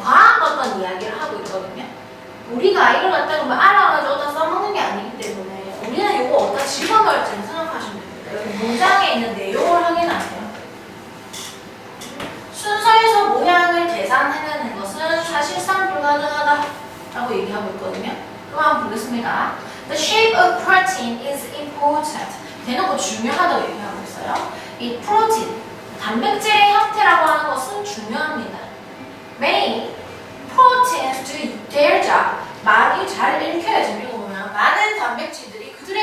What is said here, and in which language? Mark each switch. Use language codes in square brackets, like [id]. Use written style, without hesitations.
[ko] 과학 어떤 이야기를 하고 있거든요. 우리가 이걸 갖다가 뭐 알아가지고 어디다 써먹는 게 아니기 때문에 우리는 이거 어디다 집어넣을지는 생각하시면 됩니다. 여기 문장에 있는 내용을 확인하세요. 순서에서 모양을 계산해내는 것은 사실상 불가능하다라고 얘기하고 있거든요. 그럼 한번 보겠습니다. [en] The shape of protein is important. [ko] 대놓고 중요하다고 얘기하고 있어요. 이 프로틴, 단백질의 형태라고 하는 것은 중요합니다. [en] Many proteins do their job. [ko] 많이 잘 읽혀야지. 이거 보면 많은 단백질들이